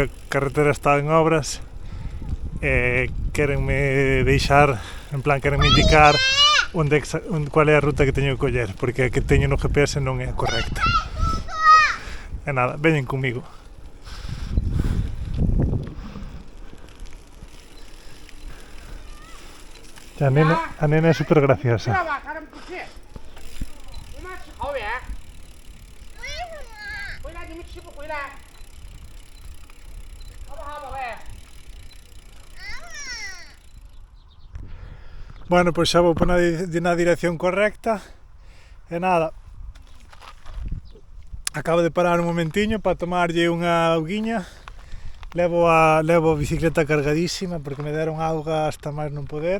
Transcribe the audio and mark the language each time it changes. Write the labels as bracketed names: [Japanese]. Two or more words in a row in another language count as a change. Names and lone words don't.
[Galician] a carretera está en obras e querenme deixar, en plan, querenme indicar cual é a ruta que teño que coller, porque a que teño no GPS non é a correcta. E nada, veñen comigo. A nena é super graciosa. [Chinese] 吧，他们不去，你们去好远。为什么？回来你们骑不回来，好不好，宝贝？ [Galician] Bueno, pois xa vou na dirección correcta. E nada, acabo de parar un momentiño para tomarlle unha auguiña. Levo a bicicleta cargadísima porque me deron auga hasta máis non poder.